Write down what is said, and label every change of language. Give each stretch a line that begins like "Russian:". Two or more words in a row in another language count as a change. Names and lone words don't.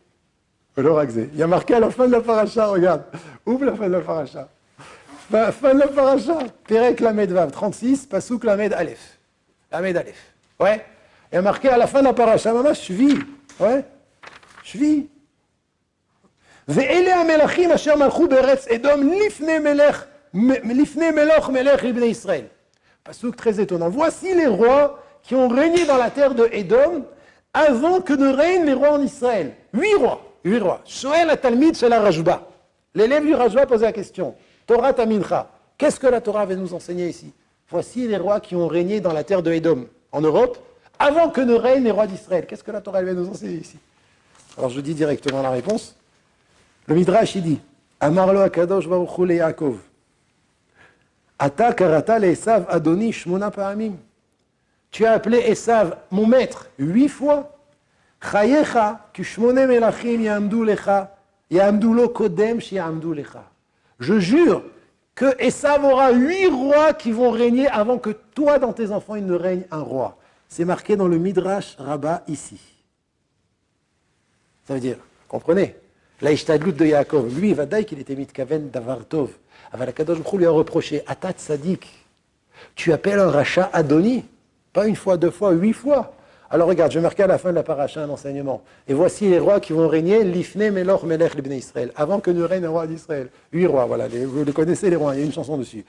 French: Il y a marqué à la fin de la paracha, regarde. Ouvre la fin de la paracha. Fin de la paracha.
Hebrew: פרק למד וו, 36, פסוק למד אלף. למד אלף.
French: Ouais. Il y a marqué à la fin de la paracha, maman, je vis. Ouais. Je vis.
Hebrew: ואלה המלכים אשר מלכו בארץ אדום לפני מלך מלך לבני ישראל.
French: Pasuk très étonnant. Voici les rois qui ont régné dans la terre de Edom avant que ne règnent les rois en Israël. 8 rois.
Hebrew: שואל התלמיד של הרשב"א.
French: L'élève du Rajba posait la question. Torah Tamincha. Qu'est-ce que la Torah va nous enseigner ici? Voici les rois qui ont régné dans la terre de Edom, en Europe, avant que ne règnent les rois d'Israël. Qu'est-ce que la Torah va nous enseigner ici? Alors je dis directement la réponse. Le Midrash, il dit,
Hebrew: אמר לו הקדוש ברוך הוא ליעקב, אתה קראת לעשו אדוני שמונה פעמים.
French: Tu as appelé Esav mon maître 8 fois.
Hebrew: חייך כי שמונה מלכים יעמדו לך, יעמדו לו קודם שיעמדו לך.
French: Je jure que Esav aura 8 rois qui vont régner avant que toi, dans tes enfants, il ne règne un roi. C'est marqué dans le Midrash Rabbah ici. Ça veut dire, comprenez, la ishtadlut de Yaakov, lui, il va dire qu'il était
Hebrew: מתכוון דבר טוב. אבל הקדוש ברוך הוא
French: lui a reproché,
Hebrew: אתה צדיק,
French: tu appelles un rachat Adoni, pas une fois, 2 fois, 8 fois. Alors regarde, je vais marquer à la fin de la paracha un enseignement. Et voici les rois qui vont régner,
Hebrew: לפני מלוך מלך לבני ישראל,
French: avant que ne règne un roi d'Israël. 8 rois, voilà, vous les connaissez les rois, il y a une chanson dessus.